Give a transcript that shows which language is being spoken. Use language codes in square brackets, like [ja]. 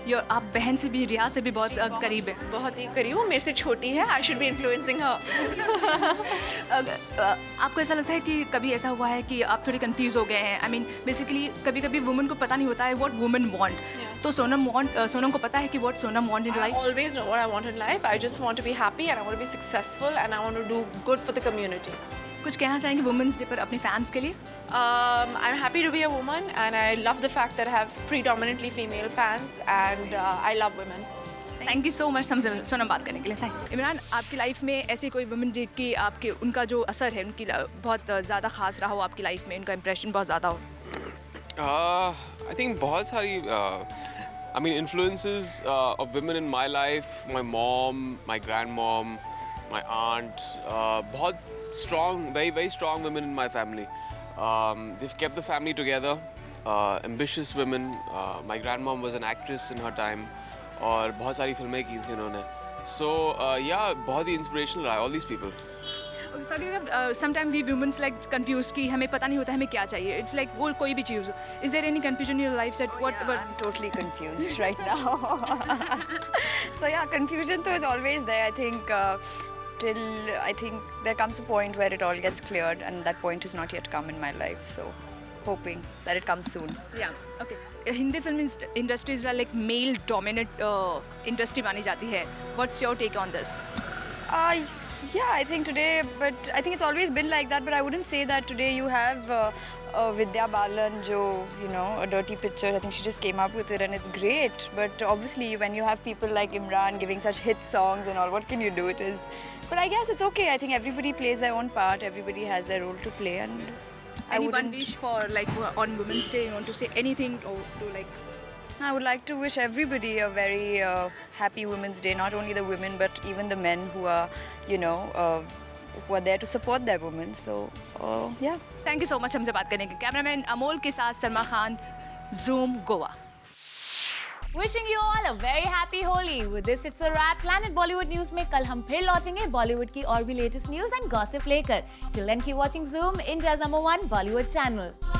[hi] आप बहन से भी, रिया से भी बहुत करीब है? बहुत ही करीब हूँ, मेरे से छोटी है। [en] I should be influencing her. [hi] आपको ऐसा लगता है कि कभी ऐसा हुआ है कि आप थोड़ी कंफ्यूज हो गए हैं? आई मीन बेसिकली कभी कभी वुमेन को पता नहीं होता है [en] what women want, [hi] तो सोनम को पता है कि [en] What Sonam want in life? I always know what I want in life. I just want to be happy and I want to be successful and I want to do good for the community. [hi] कुछ कहना चाहेंगे women's day पर अपने fans के लिए? [en] I'm happy to be a woman and I love the fact that I have predominantly female fans and I love women. Thank you so much [hi] हमसे सोनम बात करने के लिए। थैंक। इमरान, आपकी लाइफ में ऐसे कोई वुमेन डे की उनका जो असर है, उनकी बहुत ज़्यादा खास रहा हो आपकी लाइफ में, उनका इंप्रेशन बहुत ज़्यादा हो? [en] I think [hi] बहुत सारी [en] influences of women in my life, my mom, my grandmom, my aunt, [hi] बहुत [en] strong, very very strong women in my family. They've kept the family together. Ambitious women. My grandmom was an actress in her time, [hi] और बहुत सारी फिल्में की थी उन्होंने. [en] So yeah, [hi] बहुत ही [en] inspirational [hi] रहा है [en] all these people. Sometimes we women like confused [hi] कि हमें पता नहीं होता हमें क्या चाहिए. [en] It's like [hi] वो कोई भी चीज़. [en] Is there any confusion in your life that what? I'm totally confused right now. So yeah, confusion though is always there. I think till I think there comes a point where it all gets cleared, and that point has not yet come in my life. So hoping that it comes soon. Yeah. Okay. [hi] Hindi film industries [en] like male dominant industry [hi] मानी जाती है. [en] What's your take on this? Yeah, I think today, but I think it's always been like that. But I wouldn't say that today you have Vidya Balan, jo, a dirty picture. I think she just came up with it and it's great. But obviously, when you have people like Imran giving such hit songs and all, what can you do? It is. But I guess it's okay. I think everybody plays their own part. Everybody has their role to play, and Any one wish for on Women's Day? You want to say anything or to like? I would like to wish everybody a very happy Women's Day. Not only the women, but even the men who are, who are there to support their women. So, yeah. Thank you so much [hi] हमसे बात करने के। Cameraman Amol के साथ Salma Khan, Zoom Goa. [en] Wishing you all a very happy Holi. With this, it's a wrap. [hi] Planet Bollywood News में कल हम फिर लौटेंगे बॉलीवुड की और भी लेटेस्ट न्यूज एंड गॉसिप लेकर. [en] Till then, keep watching Zoom, India's #1 Bollywood channel.